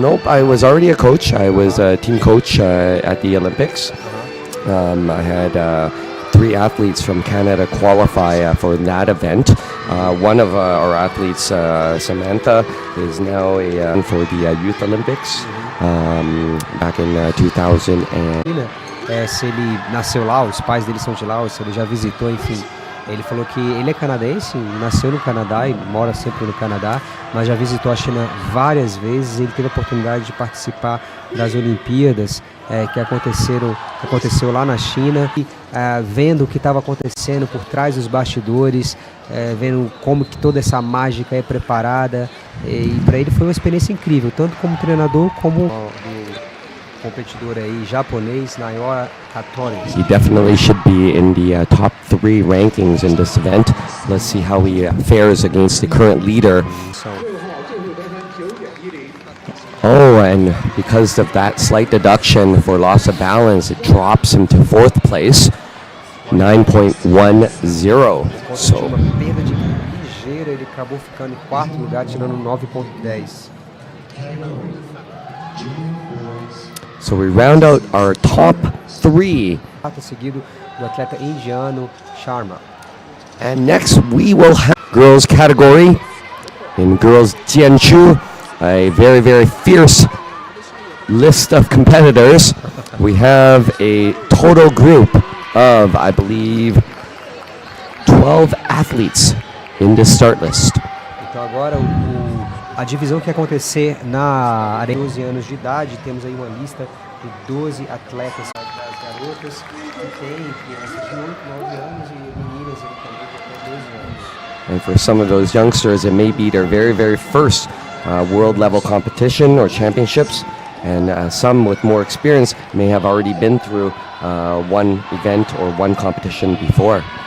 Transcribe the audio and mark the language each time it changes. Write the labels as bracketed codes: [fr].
[en] Nope, I was already a coach. I was a team coach at the Olympics. I had 3 athletes from Canada qualify for that event. One of our athletes, Samantha, is now for the Youth Olympics. Back in 2000 [pt] se ele nasceu lá, os pais dele são de lá, se ele já visitou, enfim. Ele falou que ele é canadense, nasceu no Canadá e mora sempre no Canadá, mas já visitou a China várias vezes. Ele teve a oportunidade de participar das Olimpíadas que aconteceu lá na China, e vendo o que estava acontecendo por trás dos bastidores, vendo como que toda essa mágica é preparada, e para ele foi uma experiência incrível, tanto como treinador como competidor aí japonês, Naoya Katori. [en] He definitely should be in the top 3 rankings in this event. Let's see how he fares against the current leader. Oh, and because of that slight deduction for loss of balance, it drops him to 4th place, 9.10. So, [pt] ele acabou ficando em 4º lugar, tirando 9.10. [en] So we round out our top 3. [pt] Seguido do atleta indiano Sharma. [en] And next we will have girls category. In girls Jianshu, a very, very fierce list of competitors. We have a total group of, I believe, 12 athletes in this start list. [pt] Então agora a divisão que ia acontecer na arena 12 anos de idade, temos aí uma lista de 12 atletas das garotas que tem crianças de 8, 9 anos e meninas também de até 12 anos. [en] And for some of those youngsters, it may be their very, very first world level competition or championships, and some with more experience may have already been through one event or one competition before.